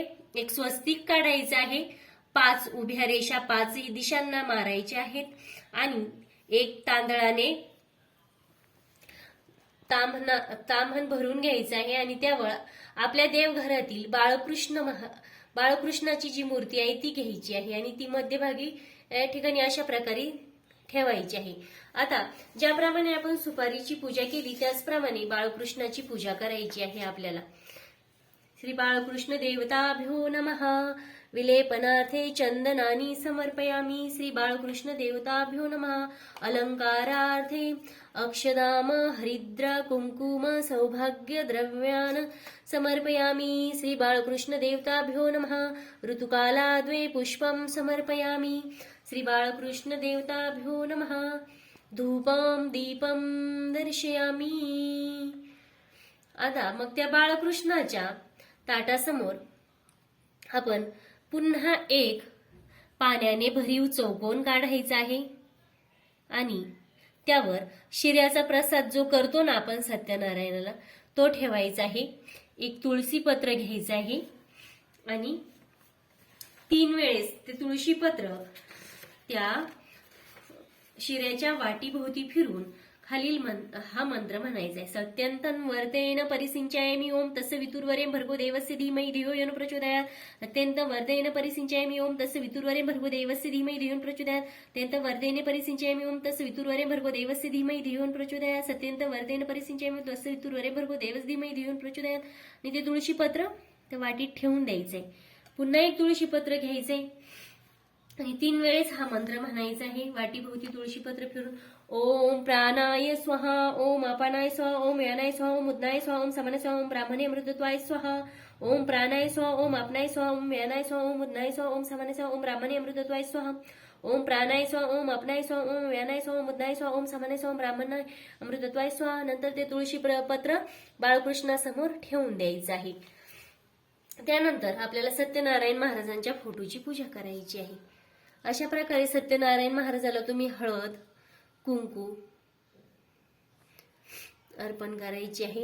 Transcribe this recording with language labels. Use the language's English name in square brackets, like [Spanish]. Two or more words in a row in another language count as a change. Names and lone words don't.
[Marathi] एक स्वस्तिक काढायचं आहे. 5 उभ्या रेषा 5 दिशांना मारायच्या आहेत आणि एक तांदळाने ताम्हण भरून घ्यायचं आहे आणि त्यावर आपल्या देवघरातील बाळकृष्णाची जी मूर्ती आहे ती घ्यायची आहे आणि ती मध्यभागी या ठिकाणी अशा प्रकारे ठेवायची आहे. आता ज्याप्रमाणे आपण सुपारीची पूजा केली त्याचप्रमाणे बाळकृष्णाची पूजा करायची आहे आपल्याला. [Sanskrit] श्री बाळकृष्ण देवताभ्यो नमः. विलेपनार्थे चंदनानि समर्पयामि. श्री बाळकृष्ण देवताभ्यो नमः. अलंकारार्थे अक्षदाम हरिद्रा कुंकुम सौभाग्य द्रव्यान् समर्पयामि. श्री बाळकृष्ण देवताभ्यो नमः. ऋतुकालाद्वे पुष्पं समर्पयामि. श्री बाळकृष्ण देवताभ्यो नमः. धूपं दीपं दर्शयामि. [Marathi] आता मग त्या बाळकृष्णाच्या ताटासमोर आपण पुन्हा एक पाण्याने भरीव चौकोन काढायचा आहे आणि त्यावर शिऱ्याचा प्रसाद जो करतो ना आपण सत्यनारायणाला तो ठेवायचा आहे. एक तुळशीपत्र घ्यायचं आहे आणि 3 वेळेस ते तुळशीपत्र त्या शिऱ्याच्या वाटीभोवती फिरून खालील हा मंत्र म्हणायचा आहे. [Sanskrit] सत्यन्तं वर्तेन परिसिंचयामि ओम तस्य वितुर्वरेण भर्गो देवस्य धीमहि धियो यो न प्रचोदयात्. सत्यन्तं वर्तेन परिसिंचयामि ओम तस्य वितुर्वरेण भर्गो देवस्य धीमहि धियो न प्रचोदयात्. सत्यन्तं वर्तेन परिसिंचयामि ओम तस्य वितुर्वरेण भर्गो देवस्य धीमहि धियो न प्रचोदयात्. सत्यन्तं वर्तेन परिसिंचयामि तस्य वितुर्वरेण भर्गो देवस्य धीमहि धियो न प्रचोदयात्. [Marathi] आणि ते तुळशीपत्र त्या वाटीत ठेवून द्यायचंय. पुन्हा एक तुळशीपत्र घ्यायचंय आणि 3 वेळेस हा मंत्र म्हणायचा आहे. वाटीभोवती तुळशीपत्र फिरून [Sanskrit] ओम प्राणाय स्वाहा ओम अपानाय स्वाहा ओम व्यानाय स्वाहा ओम उदनाय स्वाहा ओम समनाय स्वाहा ओम ब्राह्मणे अमृतत्वाय स्वाहा ओम प्राणाय स्वाहा ओम अपनाय स्वाहा ओम व्यानाय स्वाहा ओम उदनाय स्वाहा ओम समनाय स्वाहा ओम ब्राह्मणे अमृतत्वाय स्वाहा ओम प्राणाय स्वाहा ओम अपनाय स्वाहा ओम व्यानाय स्वाहा ओम उदनाय स्वाहा ओम समनाय स्वाहा ओम ब्राह्मणे अमृतत्वाय स्वाहा. [Marathi] नंतर ते तुळशीपत्र बाळकृष्णासमोर ठेवून द्यायचं आहे. त्यानंतर आपल्याला सत्यनारायण महाराजांच्या फोटोची पूजा करायची आहे. अशा प्रकारे सत्यनारायण महाराजाला तुम्ही हळद, कुंकू अर्पण करायचे आहे.